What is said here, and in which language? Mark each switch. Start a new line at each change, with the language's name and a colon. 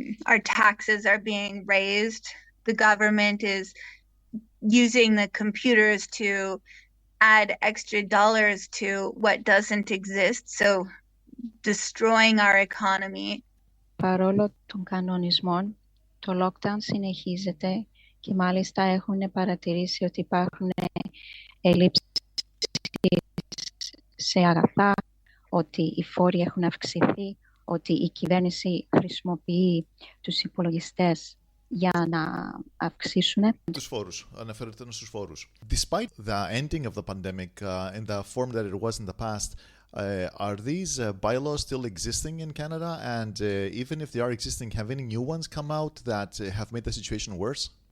English: Our taxes are being raised. The government is using the computers to add extra dollars to what doesn't exist, so destroying our economy.
Greek: Παρόλο των κανονισμών, το lockdown συνεχίζεται και μάλιστα έχουν παρατηρήσει ότι υπάρχουν ελλείψεις σε αγαθά, ότι οι φόροι έχουν αυξηθεί, ότι η κυβέρνηση χρησιμοποιεί τους υπολογιστές για να αυξήσουν τους φόρους, αναφέρεται στους φόρους.
English: Despite the ending of the pandemic in the form that it was in the past, are these bylaws still existing in Canada? And even if they are existing, have any new ones come out that have made the situation worse?